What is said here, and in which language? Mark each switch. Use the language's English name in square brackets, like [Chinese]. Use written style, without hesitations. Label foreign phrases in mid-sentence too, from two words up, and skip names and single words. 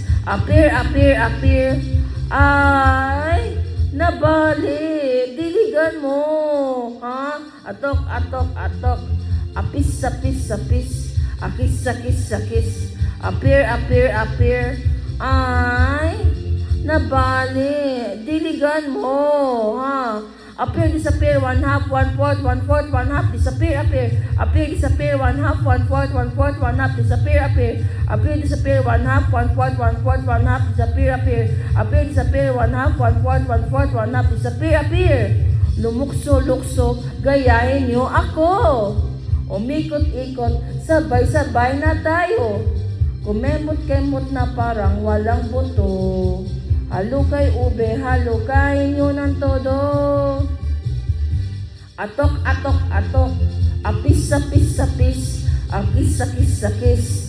[Filipino] Appear. Ay, nabali, diligan mo, ha? Atok, apis, akis. Appear. Ay, nabali, diligan mo, ha? [English] Appear, disappear, 1/2, 1/4, 1/4, 1/2, disappear. Appear, disappear, 1/2, 1/4, 1/4, 1/2, disappear. Appear, disappear, 1/2, 1/4, 1/4, 1/2, disappear. Appear, disappear, 1/2, 1/4, 1/4, 1/2, disappear. [Filipino] Lumukso-lukso, gayahin niyo ako. Umikot-ikot, sabay-sabay na tayo. Kumemot-kemot na parang walang buto. Halukay ube, halukay niyo ng todo. Atok, apis, akis.